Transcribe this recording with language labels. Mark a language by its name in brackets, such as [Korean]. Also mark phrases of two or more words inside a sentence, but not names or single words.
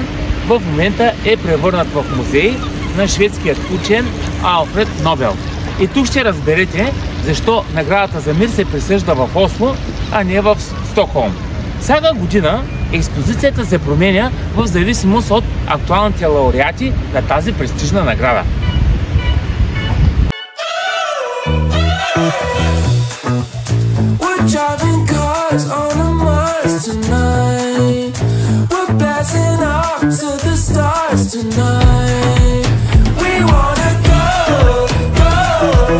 [Bulgarian] В момента е превърнат в музей на шведският учен Алфред Нобел. И тук ще разберете защо наградата за мир се присъжда в Осло, а не в Стокхолм. Всяка година експозицията се променя в зависимост от актуалните лауреати на тази престижна награда. [English] Driving cars on a Mars tonight. We're blasting off to the stars tonight. We wanna go, go.